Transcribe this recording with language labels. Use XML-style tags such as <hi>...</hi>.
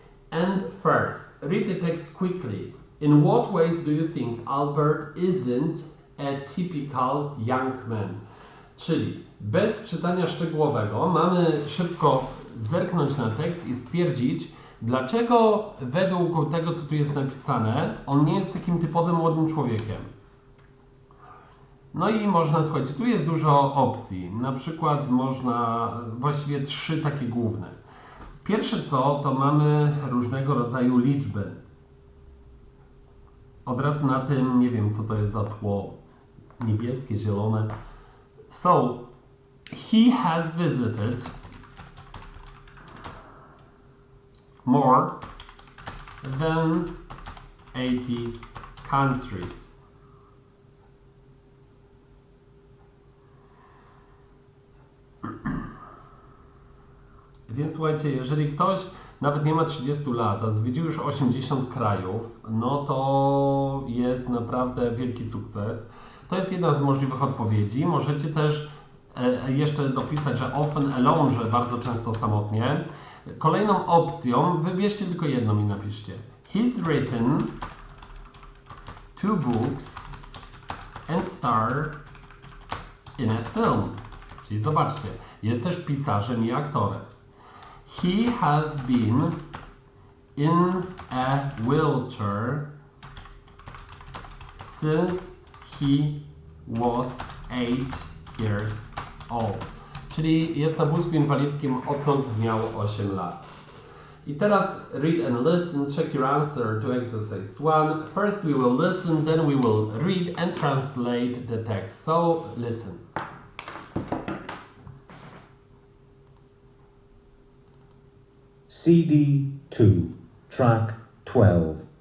<en>And first, read the text quickly. In what ways do you think Albert isn't a typical young man?</en> <pl>Czyli bez czytania szczegółowego mamy szybko zerknąć na tekst i stwierdzić, dlaczego według tego, co tu jest napisane, on nie jest takim typowym młodym człowiekiem. No i można, słuchajcie, tu jest dużo opcji. Na przykład można, właściwie 3 takie główne. Pierwsze co, to mamy różnego rodzaju liczby. Od razu na tym, nie wiem co to jest za tło, niebieskie, zielone.</pl> <en>So, he has visited more than 80 countries.</en> <pl>Więc słuchajcie, jeżeli ktoś nawet nie ma 30 lat, a zwiedził już 80 krajów, no to jest naprawdę wielki sukces. To jest jedna z możliwych odpowiedzi. Możecie też jeszcze dopisać, że</pl> <en>often alone,</en> <pl>że bardzo często samotnie. Kolejną opcją, wybierzcie tylko jedną i napiszcie.</pl> <en>He's written 2 books and starred in a film.</en> <pl>Czyli zobaczcie, jest też pisarzem i aktorem.</pl> <en>He has been in a wheelchair since he was 8 years old.</en> <pl>Czyli jest na wózku inwalidzkim odkąd miał 8 lat. I teraz</pl> <en>read and listen, check your answer to exercise 1. First we will listen, then we will read and translate the text. So listen. CD 2, track 12.</en>